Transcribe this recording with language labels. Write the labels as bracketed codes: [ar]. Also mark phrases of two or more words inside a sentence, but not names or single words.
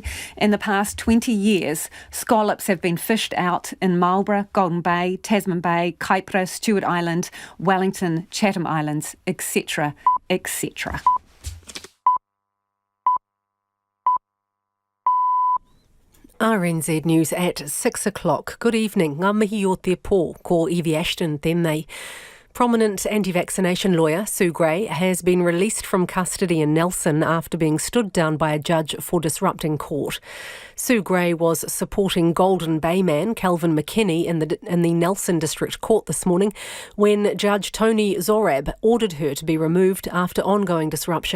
[en] In the past 20 years, scallops have been fished out in Marlborough, Golden Bay, Tasman Bay, Kaipara, Stewart Island, Wellington, Chatham Islands, etc., etc. RNZ News at 6 o'clock. Good evening. [mi] Ngā mihi o te pō, ko Evie Ashton tēnei. [en] Prominent anti-vaccination lawyer Sue Gray has been released from custody in Nelson after being stood down by a judge for disrupting court. Sue Gray was supporting Golden Bay man Calvin McKinney in the Nelson District Court this morning when Judge Tony Zorab ordered her to be removed after ongoing disruption.